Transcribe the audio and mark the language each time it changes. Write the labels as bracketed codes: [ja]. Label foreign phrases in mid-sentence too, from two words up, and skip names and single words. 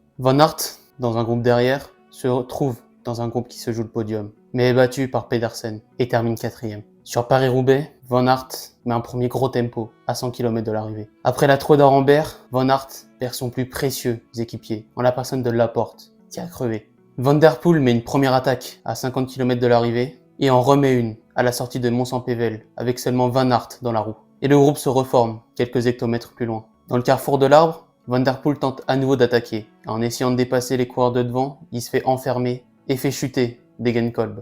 [fr] Van Aert, dans un groupe derrière, se retrouve dans un groupe qui se joue le podium, mais est battu par Pedersen et termine 4e. Sur Paris-Roubaix, Van Aert met un premier gros tempo à 100 km de l'arrivée. Après la Troi d'Arambert, Van Aert perd son plus précieux équipier, en la personne de Laporte, qui a crevé. Van der Poel met une première attaque à 50 km de l'arrivée et en remet une à la sortie de Mons-en-Pévèle avec seulement Van Aert dans la roue. et le groupe se reforme quelques hectomètres plus loin. Dans le carrefour de l'arbre, Van Der Poel tente à nouveau d'attaquer. En essayant de dépasser les coureurs de devant, il se fait enfermer et fait chuter Degenkolb.